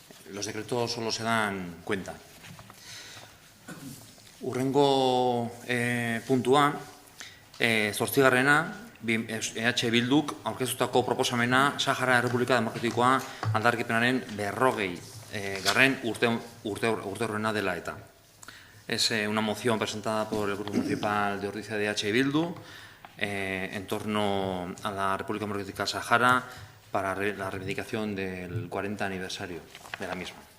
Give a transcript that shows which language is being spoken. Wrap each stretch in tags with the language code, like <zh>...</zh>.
<es>Los decretos solo se dan cuenta.</es> <eu>Urrengo puntua, zortzigarrena, EH Bilduk aurkeztutako proposamena Sahara Errepublika Demokratikoa aldarrikapenaren 40. garren urteurrena dela eta.</eu> <es>Es una moción presentada por el Grupo Municipal de Ordizia de EH Bildu en torno a la República Democrática Sahara para la reivindicación del 40 aniversario de la misma.</es>